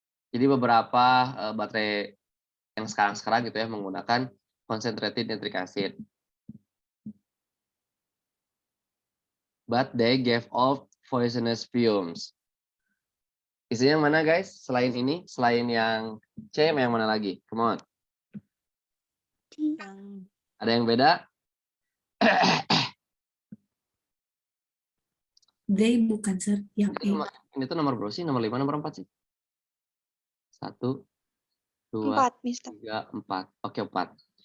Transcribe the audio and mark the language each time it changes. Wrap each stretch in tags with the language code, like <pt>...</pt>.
<id>Jadi beberapa baterai yang sekarang gitu ya menggunakan</id> <en>concentrated nitric acid. But they gave off poisonous fumes.</en> <id>Isinya yang mana guys? Selain ini, selain yang C, yang mana lagi?</id> <en>Come on.</en> <id>Ada yang beda? They bukan sir, yang Ini tuh nomor berapa sih? Nomor 5, nomor 4 sih? 1, 2, 3, 4. Oke, 4.</id>